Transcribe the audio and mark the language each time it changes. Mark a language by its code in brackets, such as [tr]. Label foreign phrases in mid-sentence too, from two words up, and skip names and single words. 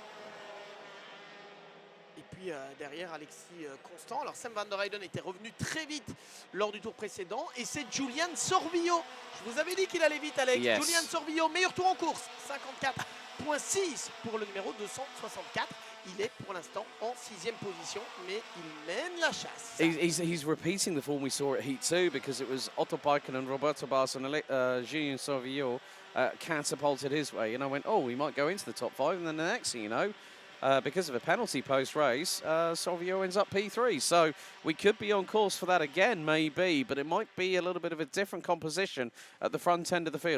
[fr] Et puis derrière Alexis Constant. Alors Sam van der Heyden était revenu très vite lors du tour précédent. Et c'est Julian Sorvillo. Je vous avais dit qu'il allait vite, Alex. Yes. Julian Sorvillo, meilleur tour en course. 54,6 pour le numéro 264. Il est pour l'instant en 6e position, mais il mène la chasse. [en] He's repeating the form we saw at Heat 2 because it was Otto Paikkinen, Roberto Bass and Julian Sorvillo catapulted his way. And I went, oh, he might go into the top 5. And then the next thing you know, because of a penalty post-race, Salvio ends up P3. So we could be on course for that again, maybe, but it might be a little bit of a different composition at the front end of the field.